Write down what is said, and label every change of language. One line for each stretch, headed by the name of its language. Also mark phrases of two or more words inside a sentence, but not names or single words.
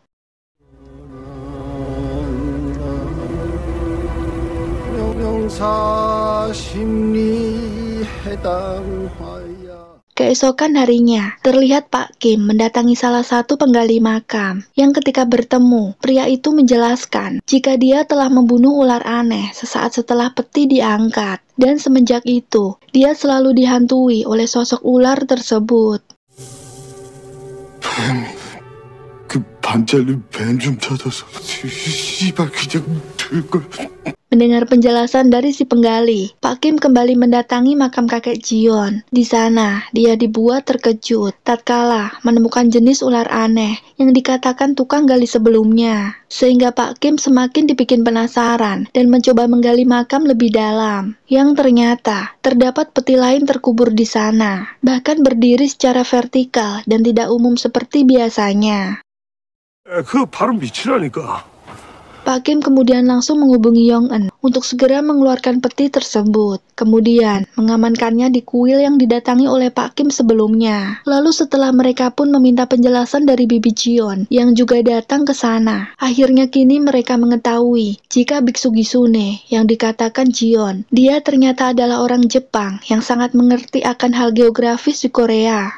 Indonesian: Keesokan harinya, terlihat Pak Kim mendatangi salah satu penggali makam, yang ketika bertemu, pria itu menjelaskan jika dia telah membunuh ular aneh sesaat setelah peti diangkat, dan semenjak itu, dia selalu dihantui oleh sosok ular tersebut.
Korean: 그 반짝이는 뱀 좀 찾아서 씨발 그냥 들걸.
Indonesian: Mendengar penjelasan dari si penggali, Pak Kim kembali mendatangi makam kakek Jion. Di sana, dia dibuat terkejut tatkala menemukan jenis ular aneh yang dikatakan tukang gali sebelumnya. Sehingga Pak Kim semakin dibikin penasaran dan mencoba menggali makam lebih dalam. Yang ternyata, terdapat peti lain terkubur di sana, bahkan berdiri secara vertikal dan tidak umum seperti biasanya.
Korean: 그 바로 밑이라니까.
Indonesian: Pak Kim kemudian langsung menghubungi Yong-eun untuk segera mengeluarkan peti tersebut. Kemudian mengamankannya di kuil yang didatangi oleh Pak Kim sebelumnya. Lalu setelah mereka pun meminta penjelasan dari Bibi Jion yang juga datang ke sana. Akhirnya kini mereka mengetahui jika Biksu Gisune yang dikatakan Jion, dia ternyata adalah orang Jepang yang sangat mengerti akan hal geografis di Korea.